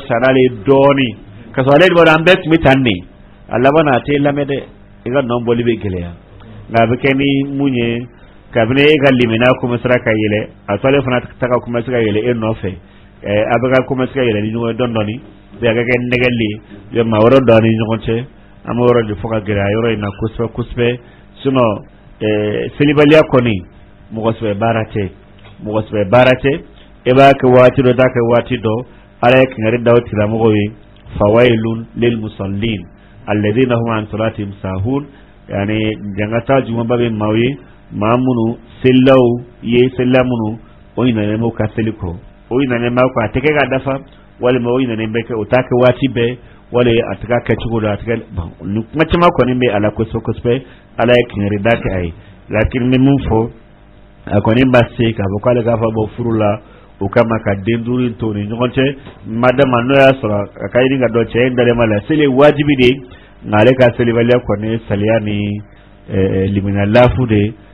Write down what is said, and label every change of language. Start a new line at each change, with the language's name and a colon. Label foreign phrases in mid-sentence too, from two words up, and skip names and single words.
Bambara: fisaya n'ale ye dɔɔnin ka sɔrɔ ale de b'a dɔn an bɛɛ tun bɛ tan de a laban na a t'e lamɛn dɛ i ka nɔ bɔli bɛ gɛlɛya nka a bɛ kɛ ni mun ye kabini e ka limaniya commencer ka yɛlɛ a to ale fana ta ka commencer ka yɛlɛ e nɔfɛ a bɛ ka commencer ka yɛlɛ ni ɲɔgɔn ye dɔɔnin dɔɔnin a ka kɛ nɛgɛli ye maa wɛrɛ dɔn ni ɲɔgɔn cɛ an bɛ yɔrɔ de fɔ ka gɛlɛya yɔrɔ in na kosɛbɛ kosɛbɛ sinon selibaliya kɔni mɔgɔ sɛbɛ baara tɛ e b'a kɛ waati dɔ t'a kɛ waati dɔ ala ye kangari da o tigilamɔgɔw ye
Arabic: فويل للمصلين الذين هم عن صلاتهم ساهون
Bambara: yani jangata jumaba bɛ maaw ye maa minnu selilaw ye selila minnu o ɲinɛnen b'u ka seli kɔ o ɲinɛnen b'a kɔ a tɛ kɛ ka dafa walima o ɲinɛnen bɛ kɛ o t'a kɛ waati bɛɛ wala a tɛ ka kɛ cogo dɔ a tɛ kɛ bon ni kuma caman kɔni bɛ a la kosɛbɛ kosɛbɛ ala ye kangari da kɛ a ye lakin n bɛ mun fɔ a kɔni ma se k'a fɔ k'ale k'a fɔ bɔ furu la o kama ka den duuru in to ni ɲɔgɔn cɛ madama n'o y'a sɔrɔ a ka ɲini ka dɔn cɛ in dalen ma la seli ye wajibi de nka ale ka selibaliya kɔni saliya ni limaniya laafu de